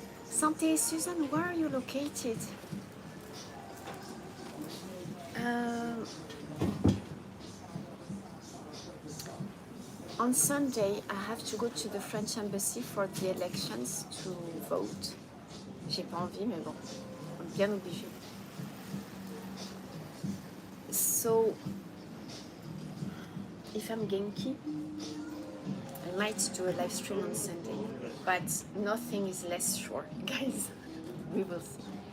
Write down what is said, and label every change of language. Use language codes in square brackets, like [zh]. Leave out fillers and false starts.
[en] Santé, Susan, where are you located? On Sunday, I have to go to the French embassy for the elections to vote. [fr] J'ai pas envie, mais bon, bien obligé. [en] So, if I'm Genki, I might do a live stream on Sunday, but nothing is less sure, guys. We will see.